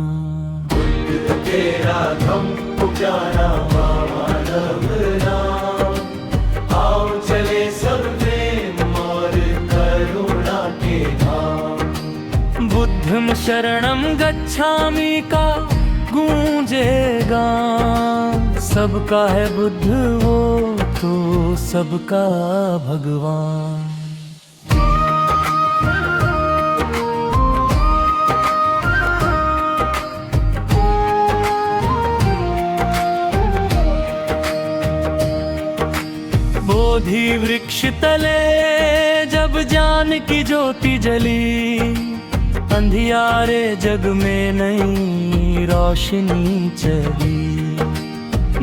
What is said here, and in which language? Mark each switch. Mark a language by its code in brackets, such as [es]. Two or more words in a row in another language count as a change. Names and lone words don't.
[hi] तेरा धम्म पुकारा मानव नाम, आओ चले सब प्रेम और करुणा के धाम। [pi] बुद्धं शरणं गच्छामि [hi] का गूंजेगा, सबका है बुद्ध वो तो सबका भगवान। बोधि वृक्ष तले जब ज्ञान की ज्योति जली, अंधियारे जग में नई रोशनी चली।